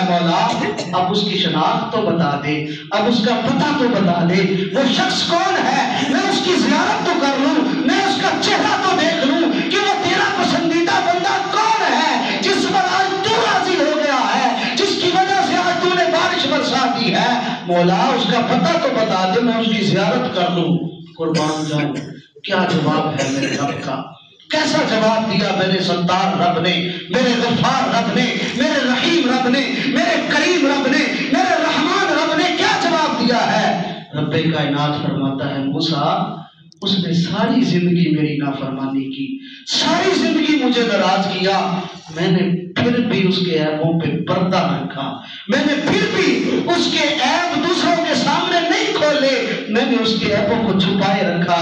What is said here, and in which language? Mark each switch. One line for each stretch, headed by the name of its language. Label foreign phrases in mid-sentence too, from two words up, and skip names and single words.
Urdu: مولا اب اس کی شناخت تو بتا دے، اب اس کا پتہ تو بتا دے، وہ شخص کون ہے، میں اس کی زیارت تو کر لوں، میں اس کا چہرہ تو دیکھ لوں کہ وہ تیرا پسندیدہ بندہ کون ہے جس پر آج تو راضی ہو گیا ہے، جس کی وجہ سے آج تو نے بارش برسا دی ہے. مولا اس کا پتہ تو بتا دے، میں اس کی زیارت کر لوں، قربان جاؤں. کیا جواب ہے میرے رب کا، کیسا جواب دیا میرے ستار رب نے، میرے غفار رب نے، میرے رحیم رب نے، میرے کریم رب نے، میرے رحمان رب نے کیا جواب دیا ہے. ربِ کائنات فرماتا ہے موسیٰ اس نے ساری زندگی میری نافرمانی کی، ساری زندگی مجھے ناراض کیا، میں نے پھر بھی اس کے عیبوں پہ پردہ رکھا، میں نے پھر بھی اس کے عیب دوسروں کے سامنے نہیں کھولے، میں نے اس کے عیبوں کو چھپائے رکھا.